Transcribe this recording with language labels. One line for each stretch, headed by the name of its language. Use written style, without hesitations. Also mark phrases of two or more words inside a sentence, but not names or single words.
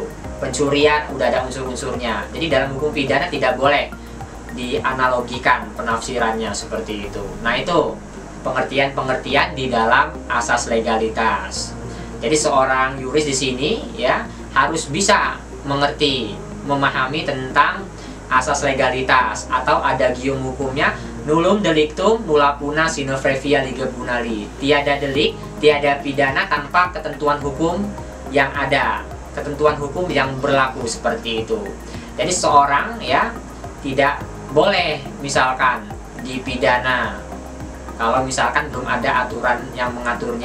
Indonesian: Pencurian udah ada unsur-unsurnya. Jadi dalam hukum pidana tidak boleh dianalogikan penafsirannya seperti itu. Nah, itu pengertian-pengertian di dalam asas legalitas. Jadi seorang yuris di sini ya harus bisa mengerti, memahami tentang asas legalitas atau adagium hukumnya,
Latin: nullum delictum nulla puna sine previa lege bunali.
Indonesian: Tiada delik, tiada pidana tanpa ketentuan hukum yang ada, ketentuan hukum yang berlaku seperti itu. Jadi seorang ya tidak boleh misalkan dipidana kalau misalkan belum ada aturan yang mengaturnya.